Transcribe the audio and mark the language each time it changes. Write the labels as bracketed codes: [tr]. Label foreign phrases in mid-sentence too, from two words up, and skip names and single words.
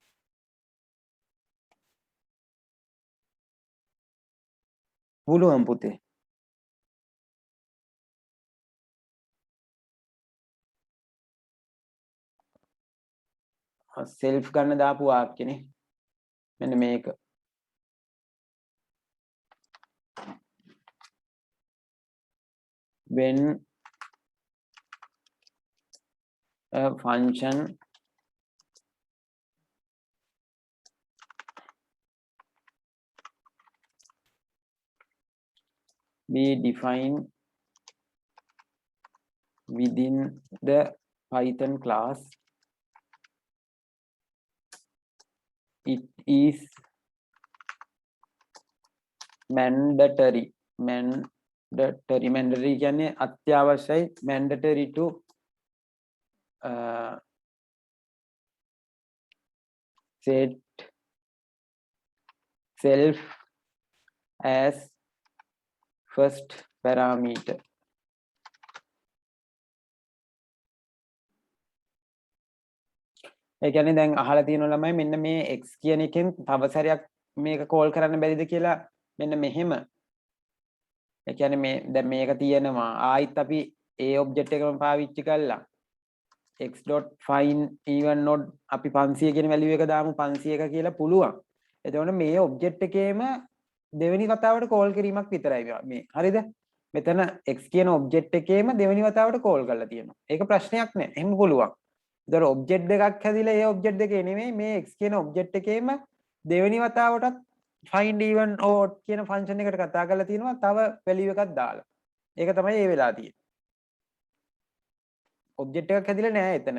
[si] පුළුවන් පුතේ self ගන්න දාපු වාක්‍යනේ මෙන්න මේක when [en] a function be defined within the Python class it is mandatory [si] කියන්නේ අත්‍යවශ්‍යයි [en] mandatory to set self as first parameter [si] ඒ කියන්නේ දැන් අහලා තියෙන ළමයි මෙන්න මේ x කියන එකෙන් තව සැරයක් මේක කෝල් කරන්න බැරිද කියලා මෙන්න මෙහෙම. ඒ කියන්නේ මේ දැන් මේක තියෙනවා ආයිත් අපි ඒ ඔබ්ජෙක්ට් එකම පාවිච්චි කළා [en] x.find even node [si] අපි 500 කියන වැලියු එක දාමු 500ක කියලා පුළුවන්. එතකොට මේ ඔබ්ජෙක්ට් එකේම දෙවෙනි වතාවට කෝල් කිරීමක් විතරයි මේ. හරිද? මෙතන x කියන ඔබ්ජෙක්ට් එකේම දෙවෙනි වතාවට කෝල් කරලා තියෙනවා. ඒක ප්‍රශ්නයක් නෑ. එහෙම පුළුවන්. ඒතර ඔබ්ජෙක්ට් දෙකක් හැදිලා ඒ ඔබ්ජෙක්ට් දෙකේ නෙමෙයි මේ x කියන ඔබ්ජෙක්ට් එකේම දෙවෙනි වතාවටත් [en] find even odd [si] කියන ෆන්ක්ෂන් එකට කතා කරලා තියෙනවා තව වැලියු එකක් දාලා. ඒක තමයි ඒ වෙලා තියෙන්නේ. ඔබ්ජෙක්ට් එකක් හැදිලා නෑ එතන.